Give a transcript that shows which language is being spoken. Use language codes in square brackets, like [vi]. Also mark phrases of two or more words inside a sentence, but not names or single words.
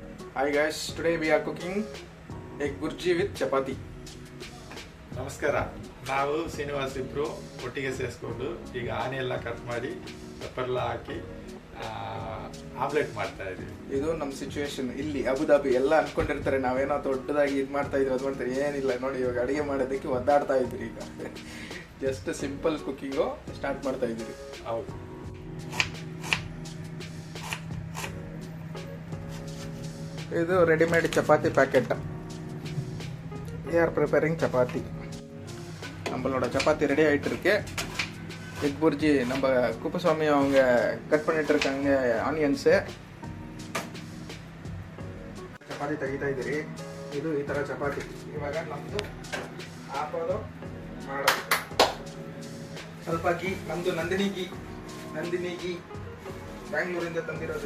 [en] Hi guys, today we are cooking egg burji with chapati. [kn] ನಮಸ್ಕಾರ. ನಾವು ಶ್ರೀನಿವಾಸ್ ಇಬ್ರು ಒಟ್ಟಿಗೆ ಸೇರಿಸ್ಕೊಂಡು ಈಗ ಆನೆ ಎಲ್ಲ ಕಟ್ ಮಾಡಿ ಪೆಪ್ಪರ್ ಎಲ್ಲ ಹಾಕಿ ಆಮ್ಲೆಟ್ ಮಾಡ್ತಾ ಇದೀವಿ. ಇದು ನಮ್ಮ ಸಿಚುವೇಶನ್ ಇಲ್ಲಿ ಅಬುದಾಬಿ. ಎಲ್ಲ ಅನ್ಕೊಂಡಿರ್ತಾರೆ ನಾವೇನೋ ದೊಡ್ಡದಾಗಿ ಇದು ಮಾಡ್ತಾ ಇದ್ವಿ, ಅದು ಮಾಡ್ತಾರೆ. ಏನಿಲ್ಲ ನೋಡಿ, ಇವಾಗ ಅಡುಗೆ ಮಾಡೋದಕ್ಕೆ ಒದ್ದಾಡ್ತಾ ಇದ್ರಿ. ಈಗ [en] just simple cooking start [kn] ಮಾಡ್ತಾ ಇದ್ದೀರಿ. ಹೌದು. ಇದು [en] readymade chapati packet. we are preparing chapati. [kn] நம்மளோட சப்பாத்தி ரெடி ஆகிட்டு இருக்கு. [en] egg burji [kn] நம்ம குப்புசாமி அவங்க கட் பண்ணிட்டு இருக்காங்க ಆನಿಯನ್ಸ್. ಚಪಾತಿ ತೆಗಿತಾ ಇದ್ದೀರಿ. ಇದು ಈ ಥರ ಚಪಾತಿ. ಇವಾಗ ನಮ್ಮದು ಹಾಕೋದು ಮಾಡೋದು. ಸ್ವಲ್ಪ ಗೀ, ನಮ್ಮದು ನಂದಿನಿ ಗೀ ಬ್ಯಾಂಗ್ಳೂರಿಂದ ತಂದಿರೋದು.